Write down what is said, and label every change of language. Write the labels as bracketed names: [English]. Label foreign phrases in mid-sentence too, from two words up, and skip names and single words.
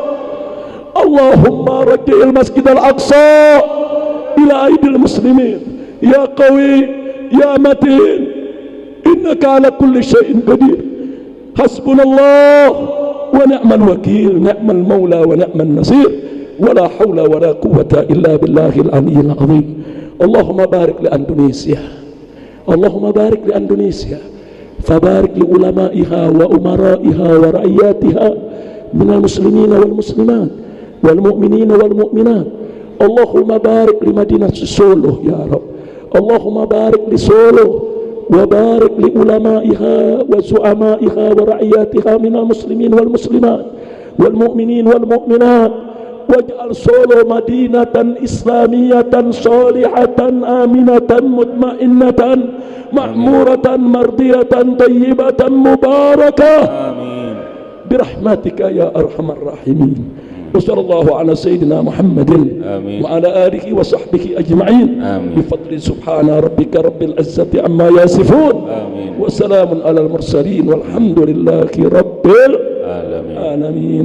[Arabic] اللهم ارجع المسجد الأقصى إلى أيدي المسلمين يا قوي يا متين إنك على كل شيء قدير. حسبنا الله ونعم الوكيل نعم المولى ونعم النصير ولا حول ولا قوة إلا بالله العلي العظيم. اللهم بارك لإندونيسيا اللهم بارك لإندونيسيا فبارك لعلمائها وأمرائها ورعيتها من المسلمين والمسلمات والمؤمنين والمؤمنات. اللهم بارك لمدينة سولو يا رب. اللهم بارك لسولو وبارك لعلمائها وزعمائها ورعيتها من المسلمين والمسلمات والمؤمنين والمؤمنات. واجعل سولو مدينة إسلامية صالحة آمنة مطمئنة معمورة مرضية طيبة مباركة. Amin. برحمتك يا أرحم الراحمين وصلى الله على سيدنا محمد وعلى آله وصحبه أجمعين. بفضل سبحان ربك رب العزة عما يصفون. وسلام على المرسلين والحمد لله رب العالمين.